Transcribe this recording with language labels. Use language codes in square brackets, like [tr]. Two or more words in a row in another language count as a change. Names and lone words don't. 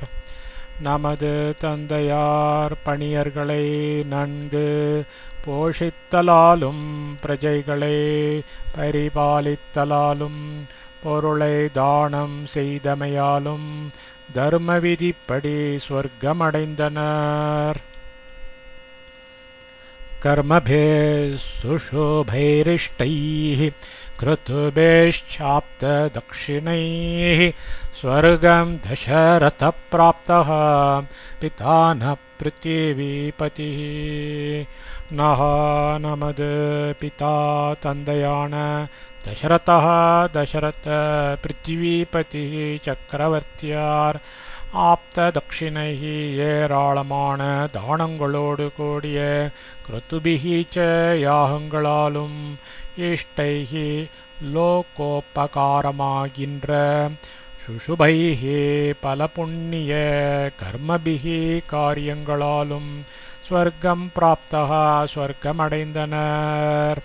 [ta] நமது தந்தையார் பணியர்களை நன்கு போஷித்தலாலும் பிரஜைகளை பரிபாலித்தலாலும் பொருளை தானம் செய்தமையாலும் தர்ம விதிப்படி ஸ்வர்க்கமடைந்தனர். [sa] कर्मभिः सुशोभैरिष्टैः कृतुभिश्चाप्तदक्षिणैः स्वर्गं दशरथप्राप्तः पिता न पृथिवीपतिः. [ta] नः நமது பிதா தந்தையான தசரத பிருத்திவிபதி சக்கரவர்த்தியார் ஆப்த தக்ஷிணைஹி ஏராளமான தானங்களோடு கூடிய கிருத்துபிஹி ச யாகங்களாலும் இஷ்டைஹி லோகோபகாரமாகின்ற சுஷுபைஹி பல புண்ணிய கர்மபிஹி காரியங்களாலும் [sa] स्वर्गं प्राप्तः [ta] ஸ்வர்க்கமடைந்தனர்.